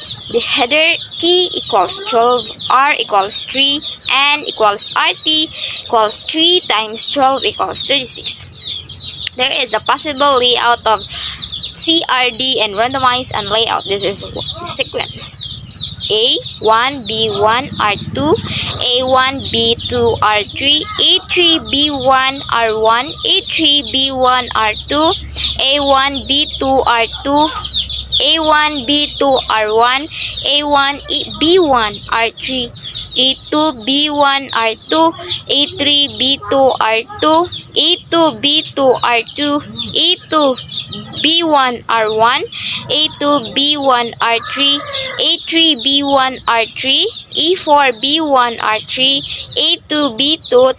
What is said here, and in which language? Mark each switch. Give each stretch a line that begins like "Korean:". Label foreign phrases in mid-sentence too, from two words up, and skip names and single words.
English: The header key equals 12, R equals 3, N equals RT equals 3 times 12 equals 36. There is a possible layout of CRD and randomize and layout. This is the sequence. A1, B1, R2, A1, B2, R3, A3, B1, R1, A3, B1, R2, A1, B2, R2, A1, B2, R1, A1, B1, R3, A2, B1, R2, A3, B2, R2, A2, B2, R2, A2, B1, R1, A2, B1, R3, A3, B1, R3, E4, B1, R3, A2, B2,